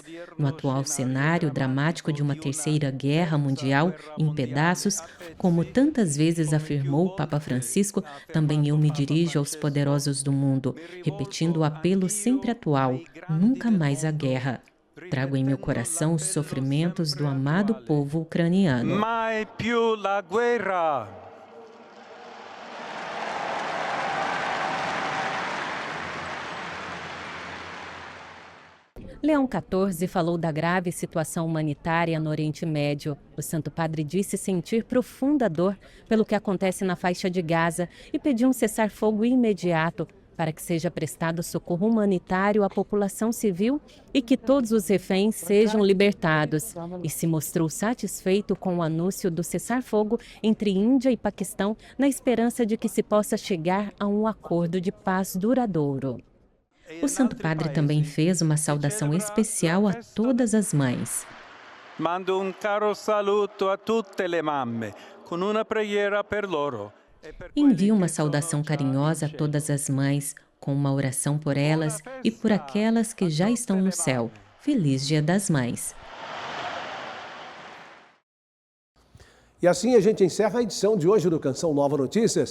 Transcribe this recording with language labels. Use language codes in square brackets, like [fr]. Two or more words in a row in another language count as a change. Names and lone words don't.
[pt] No atual cenário dramático de uma terceira guerra mundial em pedaços, como tantas vezes afirmou o Papa Francisco, também eu me dirijo aos poderosos do mundo, repetindo o apelo sempre atual: nunca mais a guerra. Trago em meu coração os sofrimentos do amado povo ucraniano. [it] Mai più la guerra. [pt] Leão XIV falou da grave situação humanitária no Oriente Médio. O Santo Padre disse sentir profunda dor pelo que acontece na faixa de Gaza e pediu um cessar-fogo imediato para que seja prestado socorro humanitário à população civil e que todos os reféns sejam libertados. E se mostrou satisfeito com o anúncio do cessar-fogo entre Índia e Paquistão, na esperança de que se possa chegar a um acordo de paz duradouro. O Santo Padre também fez uma saudação especial a todas as mães. [it] Mando un caro saluto a tutte le mamme, con una preghiera per loro. [pt] Envio uma saudação carinhosa a todas as mães, com uma oração por elas e por aquelas que já estão no céu. Feliz Dia das Mães! E assim a gente encerra a edição de hoje do Canção Nova Notícias.